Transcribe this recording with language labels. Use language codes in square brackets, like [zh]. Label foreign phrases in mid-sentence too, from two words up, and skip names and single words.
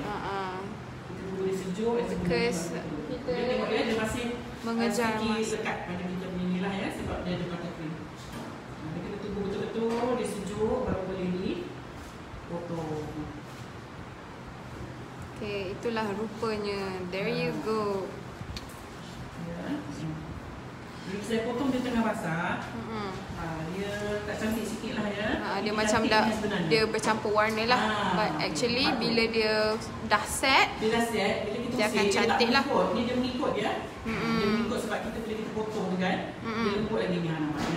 [ms] Kita boleh sejuk, kita tengok dia masih mengejar sikit lekat pada kita punya ni lah ya, sebab dia ada buttercream. Kita kena tunggu betul-betul dia sejuk baru boleh dipotong. Okay, itulah rupanya. [en] There you go. [ms] Ya. Bila saya potong dia tengah basah, dia tak cantik sikit lah ya. Dia macam dah, dia bercampur warna lah. [en] But actually [ms] bila dia dah set, bila kita dia akan cantik lah. Dia mengikut ya. Dia mengikut sebab kita bila kita potong tu kan, dia lembut lagi ni nampak ya.